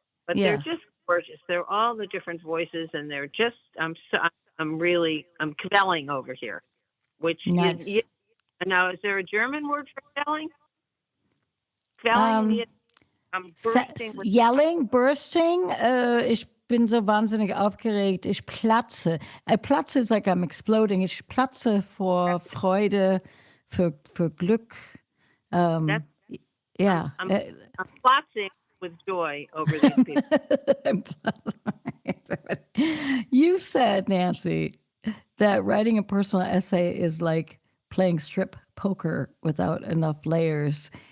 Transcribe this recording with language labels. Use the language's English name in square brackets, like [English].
[English] But they're just gorgeous. They're all the different voices, and they're just, I'm kvelling over here, which nice. Now, is there a German word for kvelling? Kvelling, I'm bursting with yelling, bursting. [German] Ich bin so wahnsinnig aufgeregt. Ich platze. [English] Platze is like I'm exploding. [German] Ich platze vor Freude, für Glück. [English] I'm platzing with joy over these people. You said, Nancy, that writing a personal essay is like playing strip poker without enough layers.